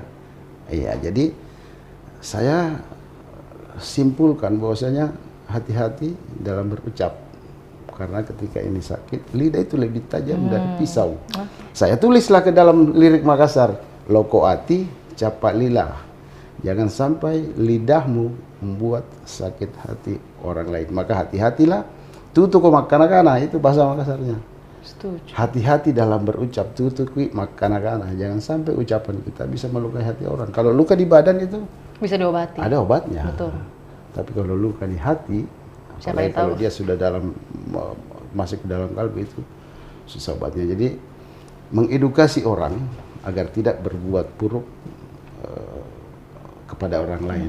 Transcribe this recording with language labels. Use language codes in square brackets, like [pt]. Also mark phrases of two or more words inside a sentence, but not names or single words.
[id] Iya, jadi saya simpulkan bahwasanya hati-hati dalam berucap, karena ketika ini sakit, lidah itu lebih tajam dari pisau. Saya tulislah ke dalam lirik Makassar, [mak] loko ati capak lila, [id] jangan sampai lidahmu membuat sakit hati orang lain. Maka hati-hatilah, [mak] tutu ko makana-kana, [id] itu bahasa Makassarnya. Setuju. Hati-hati dalam berucap, [mak] tutu kui makana-kana. [id] Jangan sampai ucapan kita bisa melukai hati orang. Kalau luka di badan itu Bisa diobati. ada obatnya. Betul. Tapi kalau luka di hati, Siapa apalagi yang tahu? kalau dia sudah masuk ke dalam kalbu, itu susah obatnya. Jadi mengedukasi orang agar tidak berbuat buruk kepada orang lain.